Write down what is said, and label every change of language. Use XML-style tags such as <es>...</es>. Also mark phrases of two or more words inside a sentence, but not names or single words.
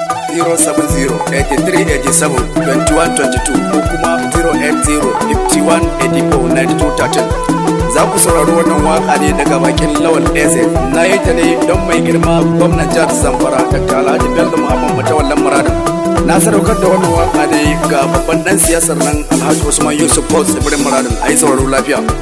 <ha>Zero seven zero, eighty-three eighty-seven, twenty-one twenty-two ko kuma zero eight zero, fifty-one eighty-four, ninety-two thirteen. Za ku saurari wannan waƙa ne daga bakin Lawal Eze. Na yi ta ne don mai girma gwamnan jihar Zamfara, Doctor Alhaji Bello Muhammad Matawallan Muradin. Na sadaukar da wannan waƙa ne ga babban ɗan siyasar nan Alhaji Usman Yusuf Paul Tsibirin Muradin. A yi sauraro lafiya.</ha>